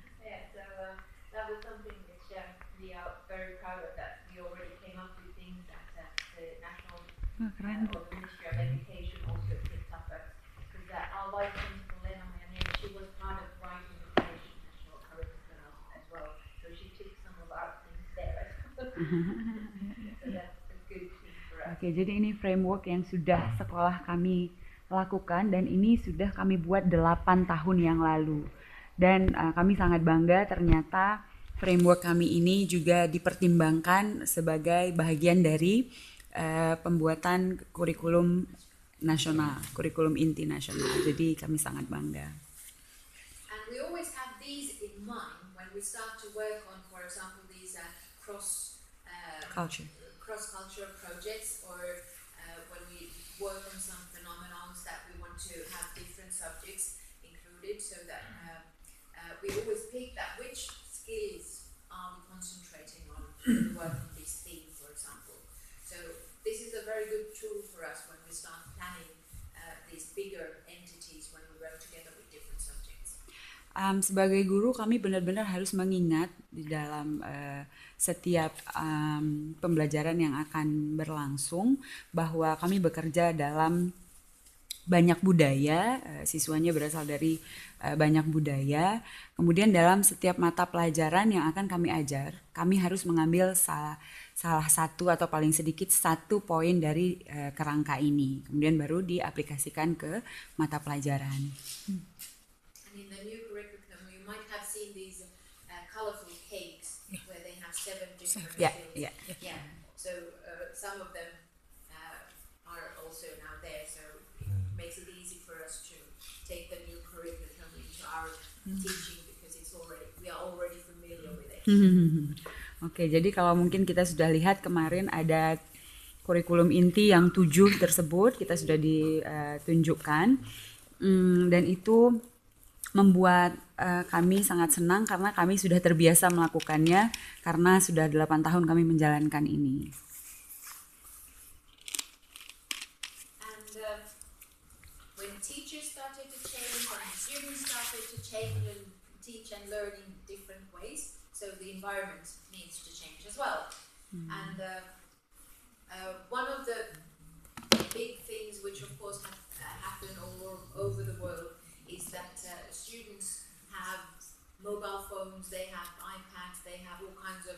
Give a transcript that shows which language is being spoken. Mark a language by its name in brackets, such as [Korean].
[English] Yeah, so that was something which we are very proud of, that we already came up with things that the national or the Ministry of Education also picked up, because our vice principal Lena Mayanen, she was part of writing the Finnish national curriculum as well, so she took some of our things there. So that's a good thing for us. [Indonesian] Oke, jadi ini framework yang sudah sekolah kami lakukan, dan ini sudah kami buat 8 tahun yang lalu. Dan kami sangat bangga ternyata framework kami ini juga dipertimbangkan sebagai bagian dari pembuatan kurikulum nasional, kurikulum inti nasional. Jadi kami sangat bangga. [English] And we always have these in mind when we start to work on, for example, these cross-cultural projects, or when we work on some phenomenons that we want to have different subjects included, so that we always pick that which skills are we concentrating on when we work on this theme, for example. So this is a very good tool for us when we start planning these bigger entities when we work together with different subjects. [Indonesian] Sebagai guru kami benar-benar harus mengingat di dalam setiap pembelajaran yang akan berlangsung bahwa kami bekerja dalam banyak budaya, siswanya berasal dari banyak budaya. Kemudian dalam setiap mata pelajaran yang akan kami ajar, kami harus mengambil salah satu atau paling sedikit satu poin dari kerangka ini. Kemudian baru diaplikasikan ke mata pelajaran. [English] And in the new curriculum, you might have seen these colorful cakes where they have 7 different skills. Yeah. So some of them are also now there. So it makes it easy for us to take the new curriculum into our teaching because we are already familiar with it. [Indonesian] Oke, jadi kalau mungkin kita sudah lihat kemarin ada kurikulum inti yang 7 tersebut kita sudah ditunjukkan, dan itu membuat kami sangat senang karena kami sudah terbiasa melakukannya karena sudah 8 tahun kami menjalankan ini. [English] And when teachers started to change and students started to change and teach and learn in different ways, so the environment needs to change as well. And one of the big things which of course have happened all over the world is that students have mobile phones, they have iPads, they have all kinds of